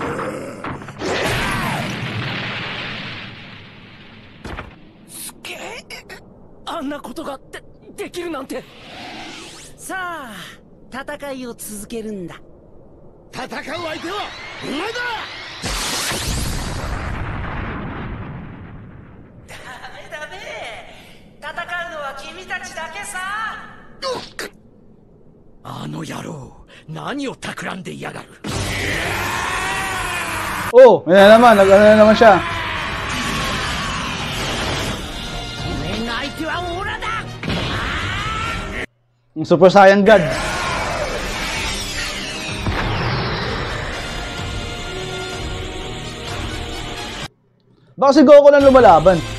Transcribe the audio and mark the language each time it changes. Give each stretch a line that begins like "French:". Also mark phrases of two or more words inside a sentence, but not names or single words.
Japanese: あんなことができるなんて. Sa a, 戦いを続けるんだ。戦う相手はお前だ。ダメダメ。戦うのは君たちだけさ。あの野郎。何を企んでいやがる。
Filipino: Oh, yan na naman siya. Yung Super Saiyan God. Baka si Goku na lumalaban.